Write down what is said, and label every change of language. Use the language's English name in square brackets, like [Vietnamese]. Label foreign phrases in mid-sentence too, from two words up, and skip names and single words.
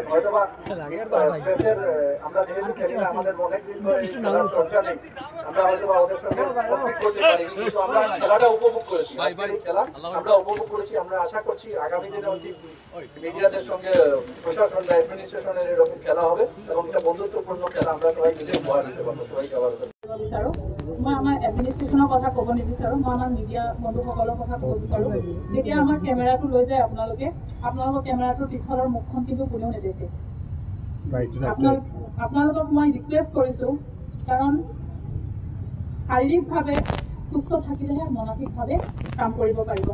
[Bangla] হয়তো বা প্রেসের আমরা যেহেতু খেলি না, আমাদের অনেকদিন ধরে খেলার চর্চা নেই, আমরা হয়তো বা ওদের সঙ্গে কমপ্লিট করতে পারি, কিন্তু আমরা খেলাটা উপভোগ করেছি। খেলা আমরা উপভোগ করেছি। আমরা আশা করছি আগামী দিনে মিডিয়াদের সঙ্গে প্রশাসন বা অ্যাডমিনিস্ট্রেশনের এরকম খেলা হবে এবং এটা বন্ধুত্বপূর্ণ খেলা আমরা সবাই মিলে উপহার দিতে পারবো সবাইকে। আবার [Assamese] বিচাৰো মই আমাৰ এডমিনিষ্ট্ৰেশ্যনৰ কথা ক'ব নিবিচাৰোঁ, মই আমাৰ মিডিয়া বন্ধুসকলৰ কথা ক'ব বিচাৰোঁ। যেতিয়া আমাৰ কেমেৰাটো লৈ যায় আপোনালোকৰ কেমেৰাটোৰ পিছফালৰ মুখখন কিন্তু কোনেও নেদেখে। আপোনালোকক মই ৰিকুৱেষ্ট কৰিছোঁ, কাৰণ শাৰীৰিকভাৱে সুস্থ থাকিলেহে মানসিকভাৱে কাম কৰিব পাৰিব।